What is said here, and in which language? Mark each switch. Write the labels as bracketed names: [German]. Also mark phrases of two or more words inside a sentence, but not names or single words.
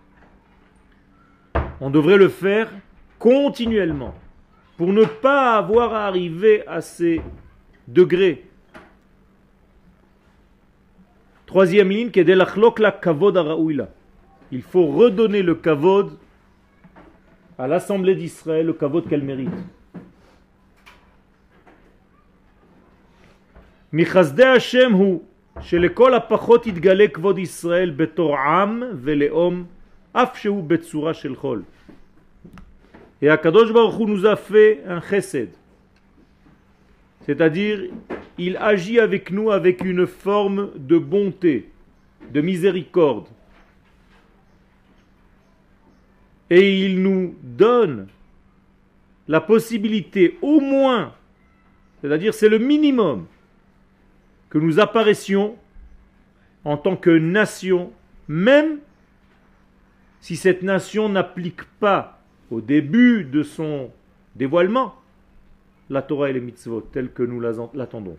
[French] On devrait le faire continuellement pour ne pas avoir à arriver à ces degrés. Troisième ligne, il faut redonner le kavod à l'Assemblée d'Israël, le kavod qu'elle mérite. [Hebrew] מחסדי השם הוא שלכל הפחות יתגלה כבוד ישראל בתור עם ולאום אף שהוא בצורה של חול. [French] Et [Hebrew] הקדוש ברוך הוא [French] nous a fait un chesed. C'est-à-dire, il agit avec nous avec une forme de bonté, de miséricorde. Et il nous donne la possibilité, au moins, c'est-à-dire c'est le minimum, que nous apparaissions en tant que nation, même si cette nation n'applique pas au début de son dévoilement la Torah et les mitzvot telles que nous l'attendons.